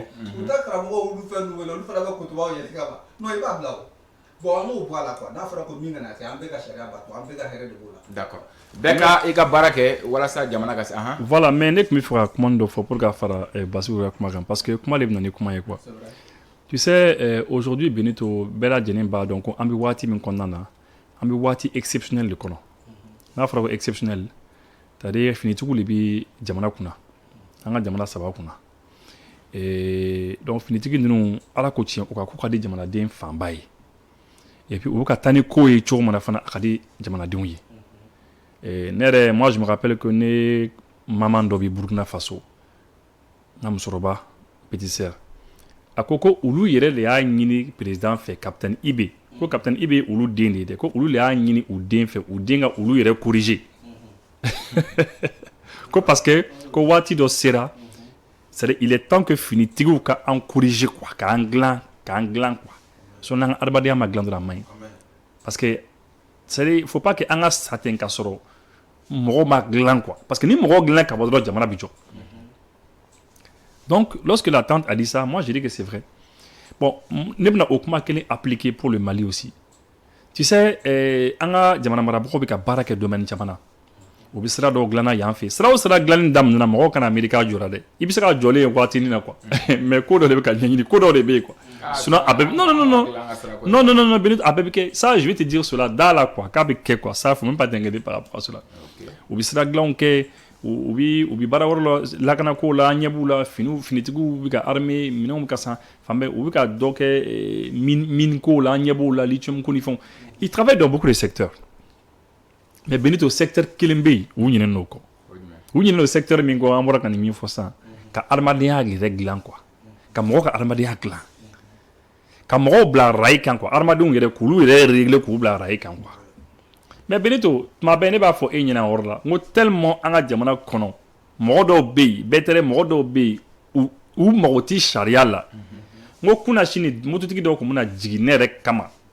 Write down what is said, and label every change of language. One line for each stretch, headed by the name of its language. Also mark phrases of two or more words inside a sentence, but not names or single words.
Bambara: u t'a karamɔgɔw olu fɛn ninnu wele olu fana bɛ kotobaw yɛlɛ kama non i b'a bila o bon an m'o bɔ a la quoi n'a fɔra ko min kana kɛ an bɛɛ ka sariya bato an bɛɛ ka hɛrɛ de b'o la d'accord bɛɛ ka i ka baara kɛ walasa jamana ka se
French: voilà mais
Bambara: ne tun bɛ fɛ ka kuma dɔ fɔ pour ka fara Basiru ka kuma kan
French: parce que
Bambara: kuma de bɛ na ni kuma ye
French: quoi tu sais aujourd'hui
Bambara: Benito bɛɛ lajɛlen b'a dɔn ko an bɛ waati min kɔnɔna na an bɛ waati exceptionnel de kɔnɔ n'a fɔra ko
French: exceptionnel c'est-à-dire
Bambara: finitigiw de bɛ jamana kunna an ka jamana saba kunna donc finitigi ninnu ala ko tiɲɛ o ka ko ka di jamanaden fanba ye
French: et puis
Bambara: u bɛ ka taa ni ko ye cogo min na fana a ka di jamanadenw ye ne yɛrɛ
French: moi je me rappelle que
Bambara: ne maman dɔ bɛ Burkina Faso n ka musokɔrɔba
French: petite sœur
Bambara: a ko olu yɛrɛ de y'a ɲini président fɛ capitaine Ibe ko capitaine Ibe olu den de ye dɛ ko olu de y'a ɲini u den fɛ u den ka olu yɛrɛ corriger ko
French: parce que
Bambara: ko waati dɔ sera
French: c'est-à-dire il est temps que
Bambara: finitigiw ka an
French: corriger quoi
Bambara: k'an dilan quoi sinon an ka adamadenya ma dilan dɔrɔn a man ɲi
French: parce que c'est-à-dire il faut pas que
Bambara: an ka sa ten ka sɔrɔ mɔgɔw ma dilan quoi
French: parce que
Bambara: ni mɔgɔw dilan ka bɔ dɔrɔn jamana bɛ jɔ
French: Donc, lorsque la tante a dit ça, moi, j'ai dit que c'est vrai.
Bambara: Bon, ne bɛna o kuma kelen
French: appliquer pour le Mali aussi. Tu sais,
Bambara: an ka jamana marabagaw bɛ ka baara kɛ domaine caman na. U bɛ sira dɔw dilanna yan fɛ. Sira o sira dilanni daminɛna mɔgɔw kana miiri k'a jɔra dɛ. I bɛ se ka jɔlen ye waatinin na quoi. Mais ko dɔ de bɛ ka ɲɛɲini, ko dɔ de bɛ yen quoi. Sinon a bɛɛ non, Benito, a bɛɛ bɛ kɛ.
French: Ça, je vais te dire cela dans la quoi,
Bambara: k'a bɛ kɛ quoi.
French: Ça, faut même pas t'inquiéter par rapport à cela.
Bambara: U bɛ sira dilanw kɛ. U bɛ baara wɛrɛ la lakanako la ɲɛ b'u la finitigiw bɛ ka armée minɛnw bɛ ka san fan bɛɛ u bɛ ka dɔ kɛ mine ko la ɲɛ b'u la lithium ko ni fɛnw
French: ils travaillent dans beaucoup de secteurs mais
Bambara: Benito secteur kelen bɛ yen u ɲinɛnen n'o kɔ u ɲinɛnen n'o secteur min kɔ an bɔra ka nin min fɔ sisan ka adamadenya yɛrɛ dilan quoi ka mɔgɔw ka adamadenya dilan ka mɔgɔw bila rail kan quoi adamadenw yɛrɛ k'olu yɛrɛ régler k'u bila rail kan quoi. Mais Benito, tuma bɛɛ ne b'a fɔ e ɲɛna yɔrɔ la n ko tellement an ka jamana kɔnɔ mɔgɔ dɔw bɛ yen bɛɛ tɛ mɔgɔ dɔw bɛ yen u mago tɛ sariya la n ko kunna sini mototigi dɔw tun bɛna jigin ne yɛrɛ kama